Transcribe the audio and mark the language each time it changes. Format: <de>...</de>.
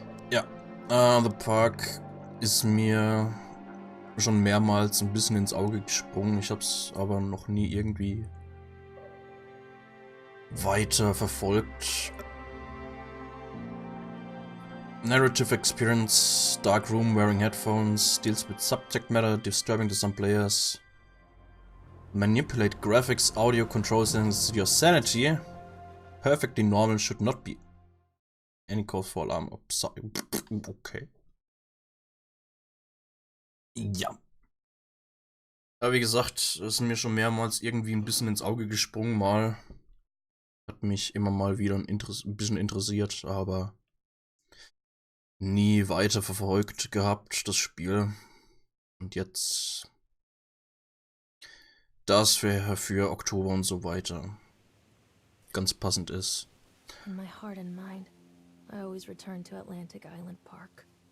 <de>Ja, The Park ist mir schon mehrmals ein bisschen ins Auge gesprungen. Ich habe es aber noch nie irgendwie weiter verfolgt.</de> <en>Narrative experience, dark room, wearing headphones, deals with subject matter disturbing to some players. Manipulate graphics, audio controls and your sanity. Perfectly normal, should not be any cause for alarm.</en> <de>Okay. Ja. Aber wie gesagt, das ist mir schon mehrmals irgendwie ein bisschen ins Auge gesprungen, mal. Hat mich immer mal wieder ein bisschen interessiert, aber nie weiter verfolgt gehabt, das Spiel. Und jetzt das für Oktober und so weiter ganz passend ist.</de> <en>In my heart and mind, I always return to Atlantic Island Park.</en>